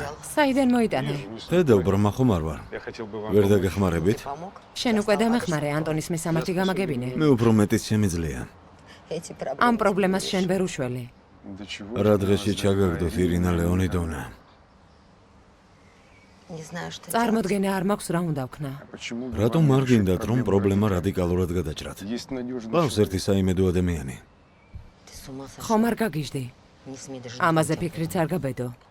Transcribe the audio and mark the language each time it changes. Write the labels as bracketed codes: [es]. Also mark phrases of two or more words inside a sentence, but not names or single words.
[ka] საიდან მოიტანა? ხედავ, ბრმა ხომ არ ვარ. ვერ დაგეხმარებით? [ru] Помог? [ka] შენ უკვე დამეხმარე ანტონის მისამართი გამაგებინე. მე უფრო მეტიც შემიძლია. [ru] Эти проблемы. [ka] ამ პრობლემას შენ ვერ უშველი. რა დღეში ჩაგაგდოთ ირინა ლეონიდოვნა? [ru] Не знаю, что делать. [ka] წარმოდგენა არ მაქვს რა უნდა ვქნა. რატომ არ გინდათ, რომ პრობლემა რადიკალურად გადაჭრათ? ყავს ერთი საიმედო ადამიანი. [ru] Ты с ума сошел? [ka] ხომ არ გაგიჟდი? [ru] Не смей даже [ka] ამაზე [ru] думать. [ka] ფიქრიც არ გაბედო.